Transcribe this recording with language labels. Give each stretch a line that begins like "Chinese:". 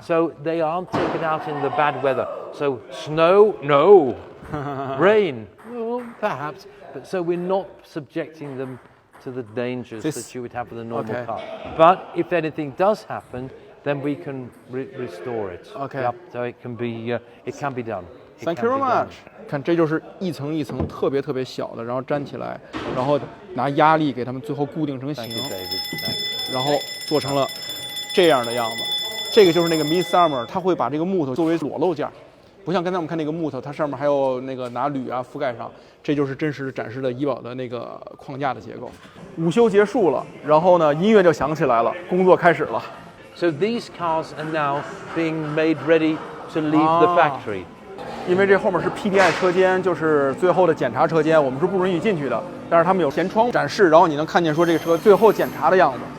English: So they aren't taken out in the bad weather. So snow, no. Rain, well, perhaps. But so we're not subjecting them to the dangers that you would have with a normal car. But if anything does happen, then we can restore it. Okay. Yep, so it can be done. Thank you very much.
Chinese: 看，这就是一层一层特别特别小的，然后粘起来，然后拿压力给它们最后固定成型，
English: Thank you, David.
Chinese: 然后做成了这样的样子。这个就是那个 Midsummer， 它会把这个木头作为裸露件，不像刚才我们看那个木头，它上面还有那个拿铝啊覆盖上。这就是真实展示的怡宝的那个框架的结构。午休结束了，然后呢，音乐就响起来了，工作开始了。
English: So these cars are now being made ready to leave the factory.
Chinese: 因为这后面是 PDI 车间，就是最后的检查车间，我们是不允许进去的。但是他们有前窗展示，然后你能看见说这个车最后检查的样子。